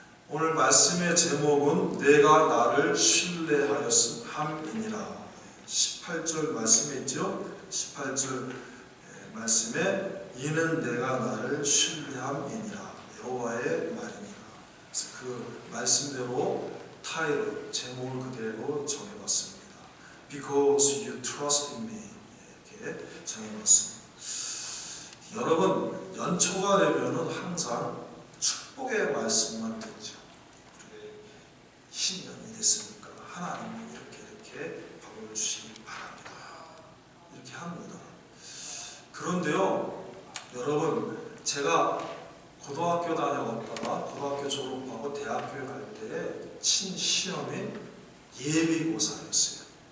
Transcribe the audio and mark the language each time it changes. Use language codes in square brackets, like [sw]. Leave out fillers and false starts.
[ko] 오늘 말씀의 제목은 내가 나를 신뢰하였음이니라. 18절 말씀에 있죠? 18절 말씀에 이는 내가 나를 신뢰함이니라. 여호와의 말이니라. 그래서 그 말씀대로 타이틀, 제목을 그대로 정해봤습니다. [en] Because you trust in me [ko] 이렇게 정해봤습니다. 여러분 연초가 되면은 항상 축복의 말씀만 듣죠. 신년이 됐으니까 하나님이 이렇게 복을 주시기 바랍니다. 이렇게 합니다. 그런데요, 여러분 제가 고등학교 다녀왔다가 고등학교 졸업하고 대학교에 갈 때 친 시험이 예비고사였어요.